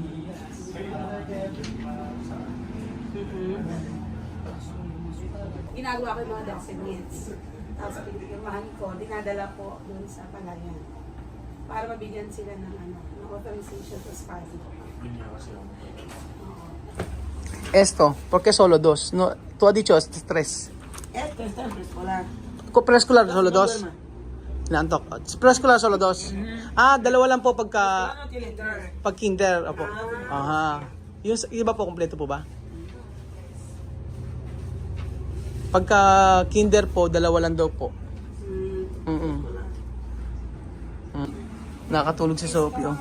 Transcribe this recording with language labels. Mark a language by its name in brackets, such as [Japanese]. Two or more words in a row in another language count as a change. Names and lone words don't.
[Filipino] Ginagawa ko yung mga documents. Tapos pinipirmahan ko, dinadala po dun sa palayan. Para mabigyan sila ng ng [English] authorization to study. [Filipino] yun nga kasi ang [Spanish] esto, porque solo dos? No, tú has dicho tres. Esto, preescolar. Preescolar solo dos? Naantok. Preescolar solo dos? [Filipino] Ah, dalawa lang po pagka pag kinder, opo. Aha. Yung iba po kompleto po ba? Pagka kinder po, dalawa lang daw po. Mm. Nakatulog si Sophie, oh.